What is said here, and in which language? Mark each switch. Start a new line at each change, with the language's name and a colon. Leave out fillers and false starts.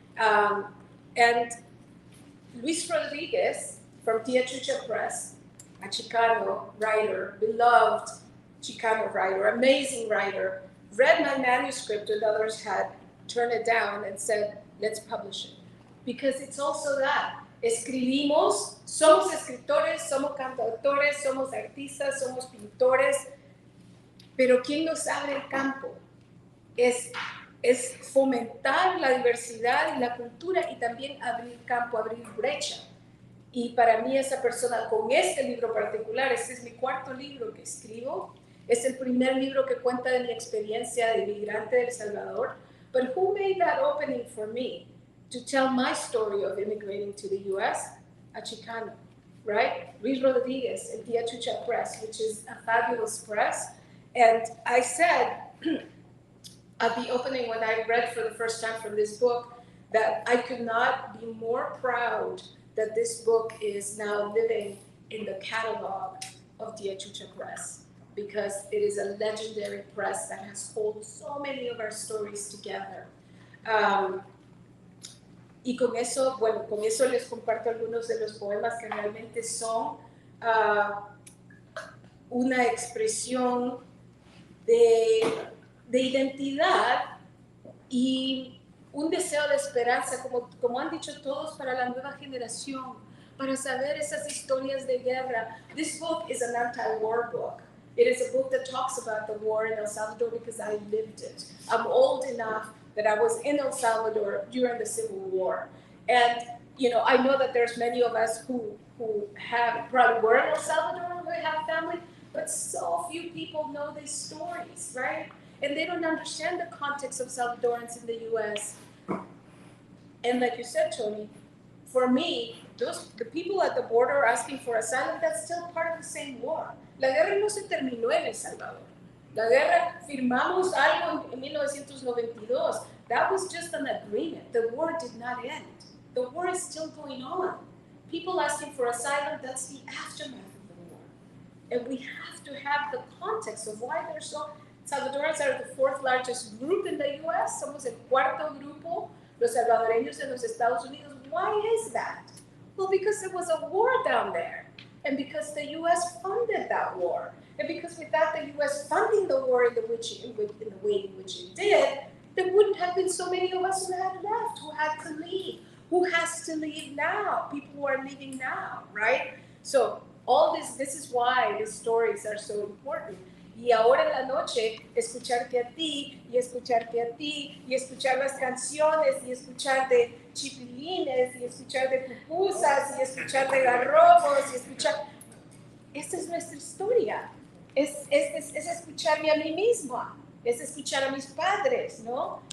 English: And Luis Rodriguez from Diaz Press, a Chicano writer, beloved Chicano writer, amazing writer, read my manuscript and others had turned it down and said, let's publish it. Because it's also that.
Spanish: Escribimos, somos escritores, somos cantautores, somos artistas, somos pintores, pero quien nos abre el campo es fomentar la diversidad y la cultura y también abrir campo, abrir brecha. Y para mí esa persona con este libro particular, este es mi cuarto libro que escribo, es el primer libro que cuenta de mi experiencia de inmigrante de El Salvador,
English: but who made that opening for me to tell my story of immigrating to the US? A Chicano, right? Luis Rodriguez at Diaz Press, which is a fabulous press. And I said at the opening when I read for the first time from this book that I could not be more proud that this book is now living in the catalog of Diaz Press, because it is a legendary press that has held so many of our stories together.
Spanish: Y con eso les comparto algunos de los poemas que realmente son una expresión de identidad y un deseo de esperanza, como han dicho todos, para la nueva generación, para saber esas historias de guerra.
English: This book is an anti-war book. It is a book that talks about the war in El Salvador because I lived it. I'm old enough that I was in El Salvador during the Civil War. And, you know, I know that there's many of us who have probably were in El Salvador, who have family, but so few people know these stories, right? And they don't understand the context of Salvadorans in the US. And like you said, Tony, for me, the people at the border asking for asylum, that's still part of the same war.
Spanish: La guerra no se terminó en El Salvador. La guerra, firmamos algo en 1992.
English: That was just an agreement. The war did not end. The war is still going on. People asking for asylum, that's the aftermath of the war. And we have to have the context of why they're so... Salvadorans are the fourth largest group in the US.
Spanish: Somos el cuarto grupo, los salvadoreños en los Estados Unidos.
English: Why is that? Well, because there was a war down there. And because the US funded that war. And because without the US funding the war in the way in which it did, there wouldn't have been so many of us who had left, who had to leave, who has to leave now, people who are leaving now, right? So all this is why these stories are so important.
Spanish: Y ahora en la noche, escucharte a ti, y escucharte a ti, y escuchar las canciones, y escuchar de chipilines, y escuchar de pupusas, y escuchar de garrobos, y escuchar... Esta es nuestra historia. Es escucharme a mí misma, es escuchar a mis padres, ¿no?